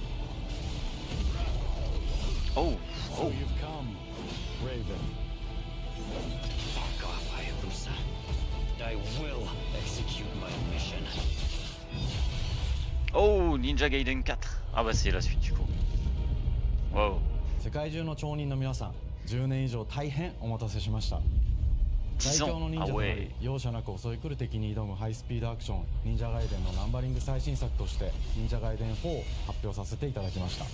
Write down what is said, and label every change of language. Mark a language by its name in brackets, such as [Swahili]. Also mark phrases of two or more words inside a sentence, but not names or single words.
[English] Oh, oh. Fuck off, Hayabusa. I will execute my mission. Oh, Ninja Gaiden 4. [French] Ah bah c'est la suite du coup. Wow. [Japanese] 世界中の町人の皆さん、10年以上大変お待たせしました。最強の忍者となり、容赦なく襲い来る敵に挑むハイスピードアクション忍者ガイデンのナンバリング最新作として忍者ガイデン4を発表させていただきました。